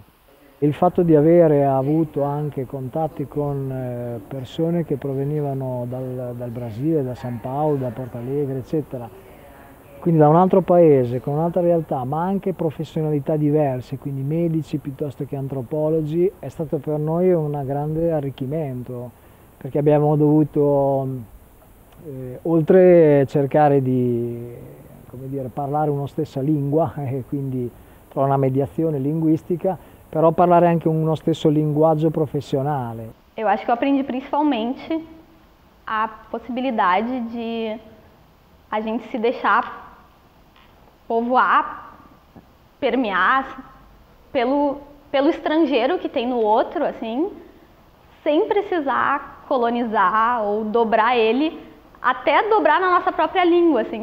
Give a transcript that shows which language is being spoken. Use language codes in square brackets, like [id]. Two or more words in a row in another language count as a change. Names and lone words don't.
[it] Il fatto di avere avuto anche contatti con persone che provenivano dal Brasile, da San Paolo, da Porto Alegre, eccetera, quindi da un altro paese, con un'altra realtà, ma anche professionalità diverse, quindi medici piuttosto che antropologi, è stato per noi un grande arricchimento, perché abbiamo dovuto oltre cercare di, come dire, parlare una stessa lingua e quindi trovare una mediazione linguistica, però parlare anche uno stesso linguaggio profissionale. [pt] Eu acho que eu aprendi principalmente a possibilidade de a gente se deixar povoar, permear pelo estrangeiro que tem no outro, assim, sem precisar colonizar ou dobrar ele, até dobrar na nossa própria língua, assim.